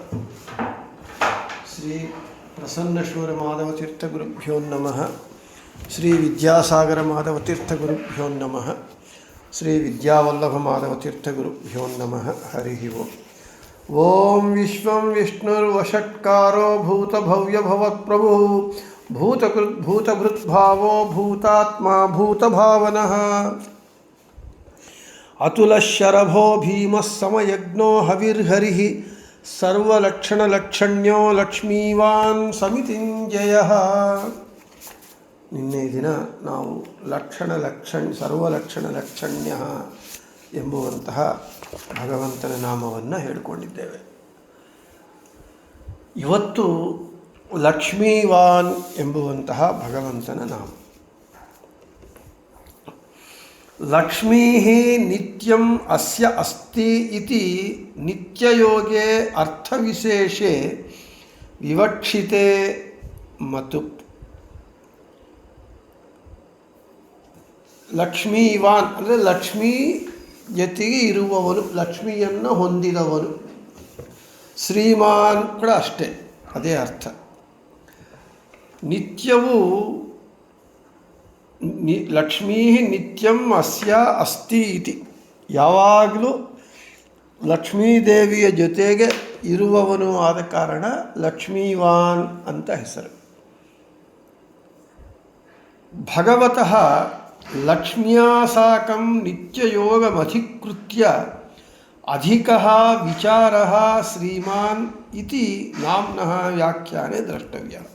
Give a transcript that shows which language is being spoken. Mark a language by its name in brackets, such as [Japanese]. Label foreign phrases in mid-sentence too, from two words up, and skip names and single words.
[Sanskrit] ಶ್ರೀ ಪ್ರಸನ್ನಶೂರ ಮಾಧವತೀರ್ಥ ಗುರುಭ್ಯೋ ನಮಃ. ಶ್ರೀ ವಿದ್ಯಾಸಾಗರ ಮಾಧವತೀರ್ಥ ಗುರುಭ್ಯೋ ನಮಃ. ಶ್ರೀ ವಿದ್ಯಾವಲ್ಲಭ ಮಾಧವತೀರ್ಥ ಗುರುಭ್ಯೋ ನಮಃ. ಹರಿ ಓಂ. ಓಂ ವಿಶ್ವಂ ವಿಷ್ಣುರ್ವಷಟ್ಕಾರೋ ಭೂತಭವ್ಯಭವತ್ಪ್ರಭು ಭೂತಭೃದ್ಭಾವೋ ಭೂತಾತ್ಮ ಭೂತಭಾವನಃ ಅತುಲಶರಭೋ ಭೀಮಃ ಸಮಯಜ್ಞೋ ಹವಿರ್ಹರಿಃ ಸರ್ವಲಕ್ಷಣಲಕ್ಷಣ್ಯೋ ಲಕ್ಷ್ಮೀವಾನ್ ಸಮಿತಿಂಜಯಃ. [Kannada] ನಿನ್ನೆ ದಿನ ನಾವು ಸರ್ವಲಕ್ಷಣಲಕ್ಷಣ್ಯ ಎಂಬುವಂತಹ ಭಗವಂತನ ನಾಮವನ್ನು ಹೇಳಿಕೊಂಡಿದ್ದೇವೆ. ಇವತ್ತು ಲಕ್ಷ್ಮೀವಾನ್ ಎಂಬುವಂತಹ ಭಗವಂತನ ನಾಮ. [Sanskrit] ಲಕ್ಷ್ಮೀ ನಿತ್ಯಂ ಅಸ್ಯ ಅಸ್ತಿ ಇತಿ ನಿತ್ಯಯೋಗೇ ಅರ್ಥವಿಶೇಷೆ ವಿವಕ್ಷಿತೆ ಮತು. [Kannada] ಲಕ್ಷ್ಮೀವಾನ್ ಅಂದರೆ ಲಕ್ಷ್ಮೀ ಜೊತೆಗೆ ಇರುವವನು, ಲಕ್ಷ್ಮಿಯನ್ನು ಹೊಂದಿದವನು. ಶ್ರೀಮಾನ್ ಕೂಡ ಅಷ್ಟೇ, ಅದೇ ಅರ್ಥ. ನಿತ್ಯವೂ [Sanskrit] ಲಕ್ಷ್ಮೀ ನಿತ್ಯಂ ಅಸ್ಯ ಅಸ್ತಿ ಇತಿ, [Kannada] ಯಾವಾಗಲೂ ಲಕ್ಷ್ಮೀದೇವಿಯ ಜೊತೆಗೆ ಇರುವವನು ಆದ ಕಾರಣ ಲಕ್ಷ್ಮೀವಾನ್ ಅಂತ ಹೆಸರು. [Sanskrit] ಭಗವತಃ ಲಕ್ಷ್ಮ್ಯಾ ಸಾಕಂ ನಿತ್ಯಯೋಗಮಧಿಕೃತ್ಯ ಅಧಿಕಃ ವಿಚಾರಃ ಶ್ರೀಮಾನ್ ಇತಿ ನಾಮ್ನಃ ವ್ಯಾಖ್ಯಾನೆ ದ್ರಷ್ಟವ್ಯ.